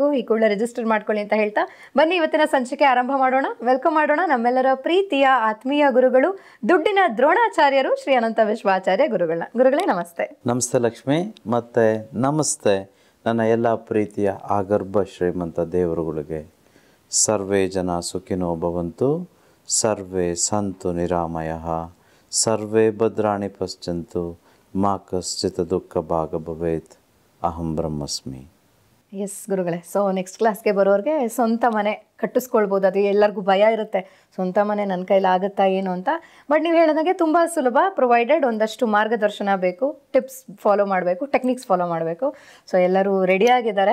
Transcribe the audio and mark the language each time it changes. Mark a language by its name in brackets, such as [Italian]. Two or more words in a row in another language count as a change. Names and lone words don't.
[Kannada] ಈ ಕೂಡಲೇ ರಿಜಿಸ್ಟರ್ ಮಾಡ್ಕೊಳ್ಳಿ ಅಂತ ಹೇಳ್ತಾ ಬನ್ನಿ ಇವತ್ತಿನ ಸಂಚಿಕೆ ಆರಂಭ ಮಾಡೋಣ. ವೆಲ್ಕಮ್ ಮಾಡೋಣ ನಮ್ಮೆಲ್ಲರ ಪ್ರೀತಿಯ ಆತ್ಮೀಯ ಗುರುಗಳು, ದುಡ್ಡಿನ ದ್ರೋಣಾಚಾರ್ಯರು ಶ್ರೀ ಅನಂತ ವಿಶ್ವಾಚಾರ್ಯ ಗುರುಗಳನ್ನ. ಗುರುಗಳೇ ನಮಸ್ತೆ. ನಮಸ್ತೆ ಲಕ್ಷ್ಮಿ, ಮತ್ತೆ ನಮಸ್ತೆ ನನ್ನ ಎಲ್ಲ ಪ್ರೀತಿಯ ಆಗರ್ಭ ಶ್ರೀಮಂತ ದೇವರುಗಳಿಗೆ. [Sanskrit] ಸರ್ವೇ ಜನ ಸುಖಿನೋ ಭವಂತು, ಸರ್ವೇ ಸಂತು ನಿರಾಮಯಃ, ಸರ್ವೇ ಭದ್ರಾಣಿ ಪಶ್ಯಂತು, ಮಾ ಕಶ್ಚಿತ್ ದುಃಖ ಭಾಗ ಭವೇತ್, ಅಹಂ ಬ್ರಹ್ಮಸ್ಮಿ. [Kannada] ಎಸ್ ಗುರುಗಳೇ, [English] so next classಗೆ [Kannada] ಬರೋರಿಗೆ ಸ್ವಂತ ಮನೆ ಕಟ್ಟಿಸ್ಕೊಳ್ಬೋದು. ಅದು ಎಲ್ಲರಿಗೂ ಭಯ ಇರುತ್ತೆ, ಸ್ವಂತ ಮನೆ ನನ್ನ ಕೈಲಿ ಆಗುತ್ತಾ ಏನು ಅಂತ. ಬಟ್ ನೀವು ಹೇಳಿದಾಗೆ ತುಂಬ ಸುಲಭ. ಪ್ರೊವೈಡೆಡ್ ಒಂದಷ್ಟು ಮಾರ್ಗದರ್ಶನ ಬೇಕು, [English] tips follow [Kannada] ಮಾಡಬೇಕು, [English] techniques follow [Kannada] ಮಾಡಬೇಕು. ಸೊ ಎಲ್ಲರೂ ರೆಡಿಯಾಗಿದ್ದಾರೆ.